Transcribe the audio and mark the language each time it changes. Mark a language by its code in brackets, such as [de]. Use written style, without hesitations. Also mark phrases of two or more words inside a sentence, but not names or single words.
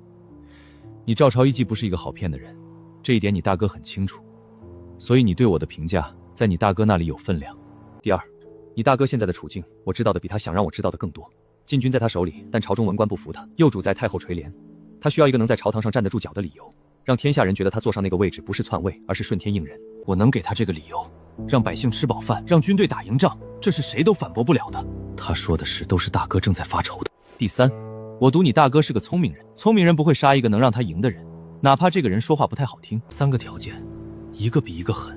[zh] 你赵朝一既不是一个好骗的人，这一點你大哥很清楚，所以你對我的評價在你大哥那裡有分量。第二，你大哥現在的處境，我知道的比他想讓我知道的更多。禁軍在他手裡，但朝中文官不服他，幼主在太后垂簾，他需要一個能在朝堂上站得住腳的理由，讓天下人覺得他坐上那個位置不是篡位，而是順天應人。我能給他這個理由，讓百姓吃飽飯，讓軍隊打贏仗，這是誰都反駁不了的。他說的事都是大哥正在發愁的。第三，我賭你大哥是個聰明人，聰明人不會殺一個能讓他贏的人，哪怕這個人說話不太好聽。3個條件，一個比一個狠。